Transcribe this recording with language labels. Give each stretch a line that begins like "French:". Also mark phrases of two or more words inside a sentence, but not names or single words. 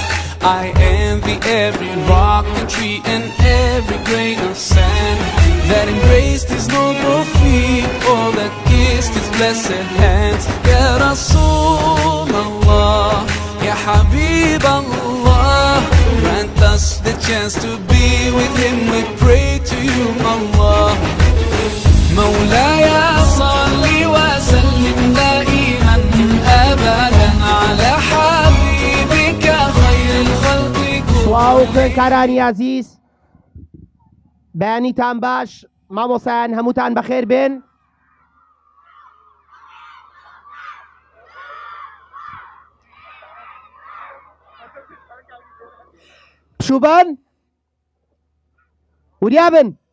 English: I envy every rock and tree and every grain of sand that embraced his noble feet or that kissed his blessed hands.
Arabic: يا رسول الله، يا حبيب الله,
English: grant us the chance to be with him. We pray to you, Allah.
Arabic: مولاي صل وسلم دائما أبدا على حبيبك خير الخلق كلهم.
Central Kurdish: سواو خوێنکارانی عزیز، بەیانیتان باش، مامۆسایان هەمووتان بەخێر بێن. پشوبن وریابن.